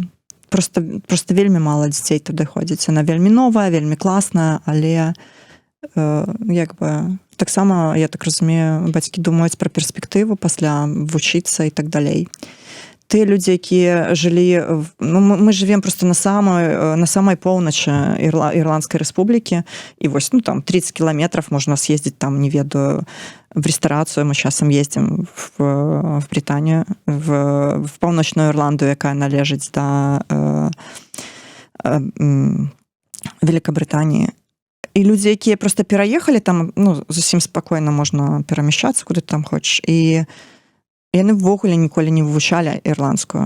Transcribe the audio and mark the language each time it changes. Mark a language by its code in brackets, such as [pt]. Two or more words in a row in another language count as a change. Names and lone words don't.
[be] Просто вельмі мала дзяцей туды ходзіць. Она вельмі новая, вельмі класная, але як бы таксама, я так разумею, бацькі думаюць пра перспектыву пасля вучыцца і так далей. Тыя людзі, якія жылі... Ну, [ru] мы живем просто на самой [be] поўначы Ірландскай рэспублікі, і вось, ну, там 30 километров можна съездить, там, не ведаю, [ru] в ресторацию. [be] Мы часам [ru] ездим в Британию, [be] в паўночную Ірландию, якая належыць да Великобритании. І людзі, якія просто пераехалі, там, ну, зусім спакойна можна перамяшчацца, куды там хочаш, і яны ўвогуле ніколі не вывучалі ірландскую.